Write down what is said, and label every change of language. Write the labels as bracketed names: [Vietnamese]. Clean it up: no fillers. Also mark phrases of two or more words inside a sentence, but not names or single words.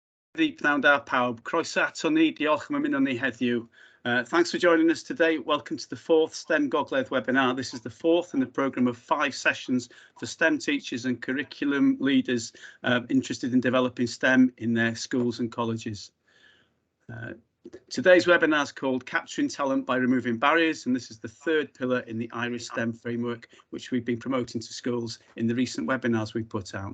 [Welsh] The pnawn da pawb, croeso ato ni, diolch am ymuno ni heddiw. [English] Thanks for joining us today. Welcome to the fourth STEM Gogledd webinar. This is the fourth in a programme of 5 sessions for STEM teachers and curriculum leaders interested in developing STEM in their schools and colleges. Today's webinar is called Capturing Talent by Removing Barriers, and this is the third pillar in the Irish STEM framework, which we've been promoting to schools in the recent webinars we've put out.